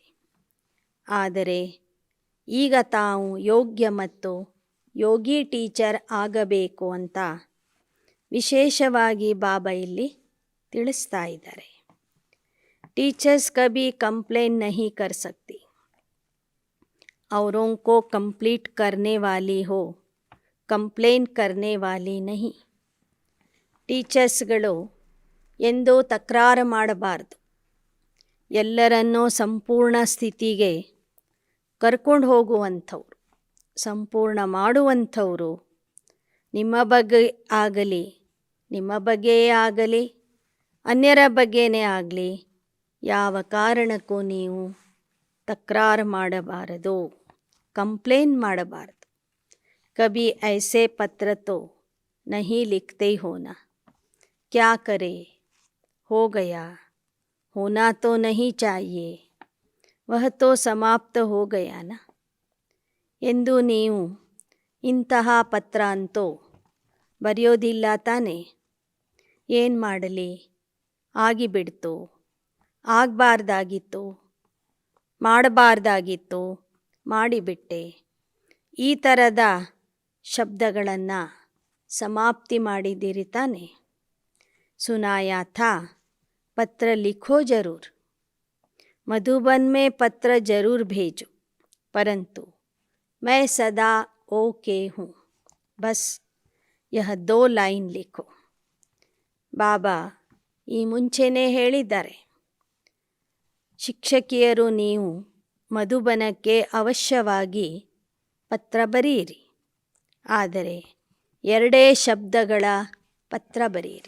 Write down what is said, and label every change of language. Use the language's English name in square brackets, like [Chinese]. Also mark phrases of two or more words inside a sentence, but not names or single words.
[Kannada] ಆದರೆ ಈಗ ತಾವು ಯೋಗ್ಯ ಮತ್ತು ಯೋಗಿ ಟೀಚರ್ ಆಗಬೇಕು ಅಂತ ವಿಶೇಷವಾಗಿ ಬಾಬಾ ಇಲ್ಲಿ ತಿಳಿಸ್ತಾ ಇದ್ದಾರೆ. [Hindi] टीचर्स कभी कंप्लेन नहीं कर सकती, औरों को कंप्लीट करने वाली हो, कंप्लेन करने वाली नहीं. [Kannada] ಟೀಚರ್ಸ್ಗಳು ಎಂದೂ ತಕರಾರು ಮಾಡಬಾರ್ದು. ಎಲ್ಲರನ್ನೂ ಸಂಪೂರ್ಣ ಸ್ಥಿತಿಗೆ ಕರ್ಕೊಂಡು ಹೋಗುವಂಥವ್ರು, ಸಂಪೂರ್ಣ ಮಾಡುವಂಥವರು. ನಿಮ್ಮ ಬಗ್ಗೆ ಆಗಲಿ, ನಿಮ್ಮ ಬಗ್ಗೆಯೇ ಆಗಲಿ, ಅನ್ಯರ ಬಗ್ಗೆನೇ ಆಗಲಿ, ಯಾವ ಕಾರಣಕ್ಕೂ ನೀವು ತಕರಾರು ಮಾಡಬಾರದು, ಕಂಪ್ಲೇಂಟ್ ಮಾಡಬಾರದು. [Hindi] कभी ऐसे पत्र तो नहीं लिखते हो ना, क्या करे, हो गया, होना तो नहीं चाहिए, वह तो समाप्त हो गया ना [Kannada] ಎಂದು ನೀವು ಇಂತಹ ಪತ್ರ ಅಂತೂ ಬರೆಯೋದಿಲ್ಲ ತಾನೆ. ಏನು ಮಾಡಲಿ, ಆಗಿಬಿಡ್ತು, ಆಗಬಾರ್ದಾಗಿತ್ತು, ಮಾಡಬಾರ್ದಾಗಿತ್ತು, ಮಾಡಿಬಿಟ್ಟೆ, ಈ ಥರದ ಶಬ್ದಗಳನ್ನು समाप्ति ಮಾಡಿದ್ದೀರಿ ತಾನೆ. [Hindi] सुनाया था पत्र लिखो जरूर, मधुबन में पत्र जरूर भेजो, परंतु मैं सदा ओके हूँ, बस यह 2 लाइन लिखो. [Kannada] ಬಾಬಾ ಈ ಮುಂಚೆನೇ ಹೇಳಿದ್ದಾರೆ, ಶಿಕ್ಷಕಿಯರು ನೀವು ಮಧುಬನಕ್ಕೆ ಅವಶ್ಯವಾಗಿ ಪತ್ರ ಬರೆಯಿರಿ, ಆದರೆ 2 ಶಬ್ದಗಳ ಪತ್ರ ಬರೆಯಿರಿ.